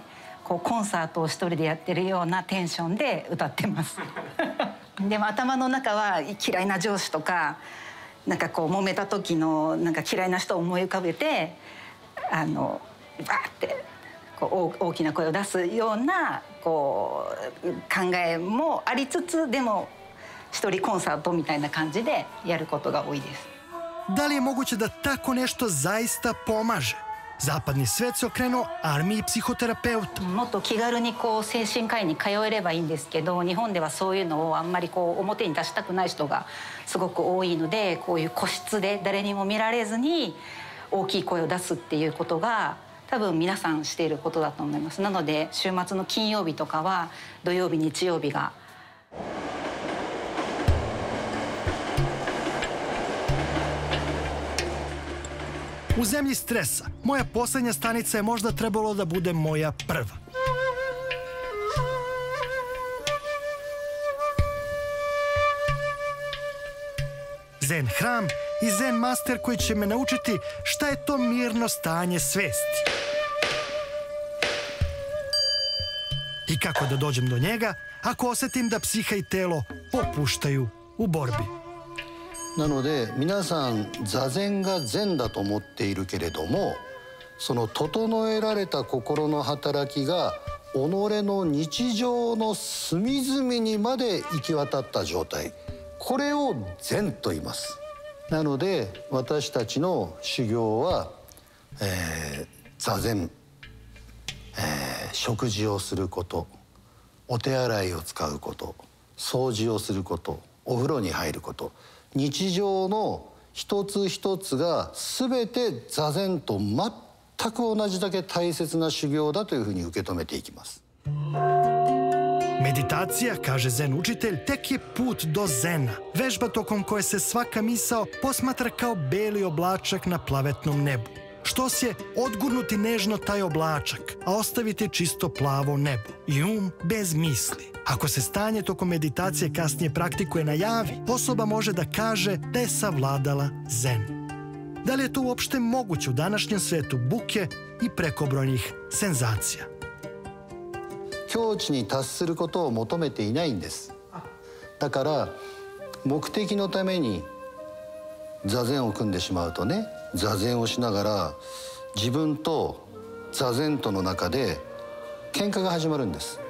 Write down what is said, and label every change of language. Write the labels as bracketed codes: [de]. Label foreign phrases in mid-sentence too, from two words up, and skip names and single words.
[ja] こうコンサートを一人でやってるようなテンションで歌ってますでも頭の中は嫌いな上司とかなんかこう揉めた時のなんか嫌いな人を思い浮かべてバーってこう大きな声を出すようなこう考えもありつつでも一人コンサートみたいな感じでやることが多いです。 [sr] Da li je moguće da tako nešto zaista pomaže? Zapadni svet se okrenuo armiji psihoterapeuta. [ja] もっと気軽にこう精神科医に通えればいいんですけど、日本ではそういうのをあんまりこう表に出したくない人がすごく多いので、こういう個室で誰にも見られずに大きい声を出すっていうことが多分皆さんしていることだと思います。なので週末の金曜日とかは土曜日日曜日が [sr] U zemlji stresa, moja poslednja stanica je možda trebalo da bude moja prva. Zen hram i zen master koji će me naučiti šta je to mirno stanje svesti. I kako da dođem do njega, ako osetim da psiha i telo popuštaju u borbi. [ja] なので皆さん座禅が禅だと思っているけれども、その整えられた心の働きが己の日常の隅々にまで行き渡った状態、これを禅と言います。なので私たちの修行は、座禅、食事をすること、お手洗いを使うこと、掃除をすること、お風呂に入ること、日常の一つ一つが全て座禅と全く同じだけ大切な修行だというふうに受け止めていきます。 [sr] Meditacija, kaže zen učitelj, tek je put do zena. Vežba tokom koje se svaka misao posmatra kao beli oblačak na plavetnom nebu. Štos je odgurnuti nežno taj oblačak, a ostaviti čisto plavo nebo i bez misli. Ako se stanje tokom meditacije kasnije praktikuje na javi, osoba može da kaže da je savladala zen. Da li je to uopšte moguće u današnjem svetu buke i prekobrojnih senzacija? [ja] 境地に達することを求めていないんです。だから目的のために座禅を組んでしまうとね、座禅をしながら自分と座禅との中で喧嘩が始まるんです。